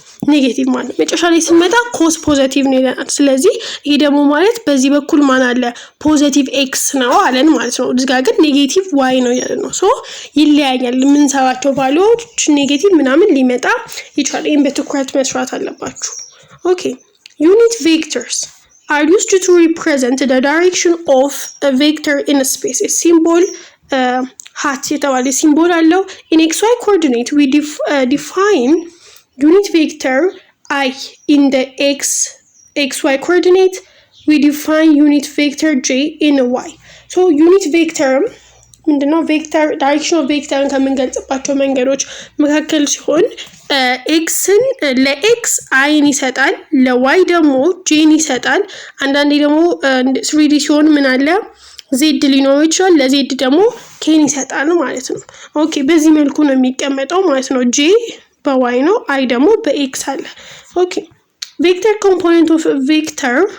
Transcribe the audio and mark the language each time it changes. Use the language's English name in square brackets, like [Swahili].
[Amharic] ኔጌቲቭ ማለት መጨረሻ ላይ ስንመጣ ኮስ ፖዚቲቭ ነው ይላል። ስለዚህ ይሄ ደግሞ ማለት በዚህ በኩል ማን አለ ፖዚቲቭ ኤክስ ነው አለን ማለት ነው። እዚህ ጋር ግን ኔጌቲቭ ዋይ ነው ያለ ነው። ሶ ይለያያል። የምንሰራቸው ቫልዩዎች ኔጌቲቭ ምናምን ሊመጣ ይችላል። ይሄን በትኩረት መስራት አለባችሁ። ኦኬ ዩኒት ቬክተርስ [English] are used to represent the direction of a vector in a space. A symbol hat [Amharic] የተባለ ሲምቦል አለው። [English] in xy coordinate we define unit vector I in the xy coordinate, we define unit vector j in y. So unit vector [Amharic] ምንድነው? ቬክተር ዳይሬክሽን ኦፍ ቬክተርን ከምንገልጽባቸው መንገዶች መካከል ሲሆን ኤክስን ለኤክስ አይን ይሰጣል፣ ለዋይ ደግሞ ጄን ይሰጣል። አንዳንዴ ደግሞ 3D ሲሆን ምን አለ ዜድ ሊኖር ይችላል፣ ለዜድ ደግሞ ኬን ይሰጣል ማለት ነው። ኦኬ በዚህ መልኩ ነው የሚቀመጠው ማለት ነው። ጄ በዋይ ነው፣ አይ ደግሞ በኤክስ አለ። ኦኬ ቬክተር ኮምፖነንት ኦፍ ቬክተር